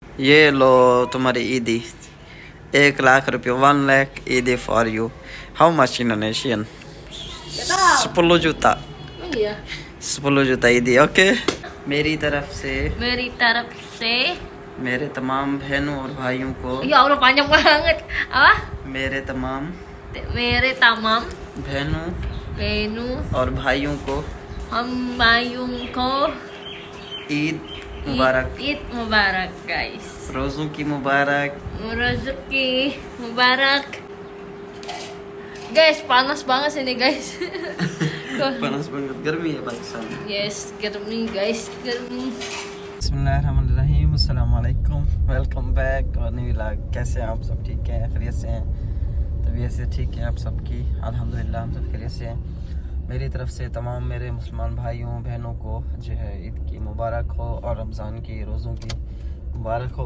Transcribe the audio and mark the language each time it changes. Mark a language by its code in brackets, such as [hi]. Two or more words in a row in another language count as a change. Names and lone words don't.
[hi] ये लो तुम्हारी ईदी 1 लाख रुपये 1 लाख ईदी [en] for you how much Indonesian [id] 10 juta 10 juta [hi] ईदी ओके मेरी तरफ से मेरे तमाम बहनों और भाइयों को [id] Ya Allah panjang banget. Apa? [hi] मेरे तमाम bहनों और भाइयों को हम भाइयों को ईद मुबारक ईद मुबारक guys. रोज़ों की मुबारक [id] Rezeki mubarak. Guys, panas banget sini guys. panas banget [hi] गर्मी है पाकिस्तान में Yes, गर्मी guys, गर्मी. [ar] بسم الله الرحمن الرحيم السلام عليكم [en] welcome back our new vlog. [hi] कैसे हैं आप सब? ठीक हैं, खैरियत से हैं? तबीयत से ठीक है आप सबकी? अल्हम्दुलिल्लाह हम सब खैरियत से हैं। मेरी तरफ से तमाम मेरे मुसलमान भाइयों बहनों को जो है ईद की मुबारक हो और रमज़ान की रोज़ों की मुबारक हो।